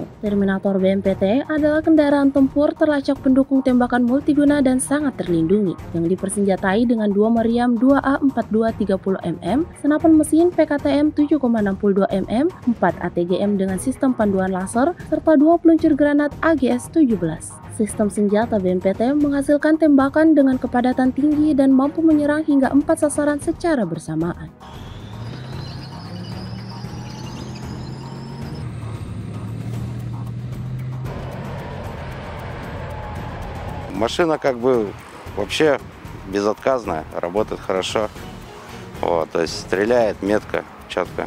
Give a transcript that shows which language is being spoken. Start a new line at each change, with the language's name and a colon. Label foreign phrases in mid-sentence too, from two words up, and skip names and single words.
Indonesian: Terminator BMPT adalah kendaraan tempur terlacak pendukung tembakan multiguna dan sangat terlindungi yang dipersenjatai dengan 2 meriam 2A42 30 mm, senapan mesin PKTM 7,62 mm, 4 ATGM dengan sistem panduan laser, serta 2 peluncur granat AGS-17. Sistem senjata BMPT menghasilkan tembakan dengan kepadatan tinggi dan mampu menyerang hingga 4 sasaran secara bersamaan.
Russian: Машина как бы вообще безотказная, работает хорошо. Вот, то есть стреляет метко, четко.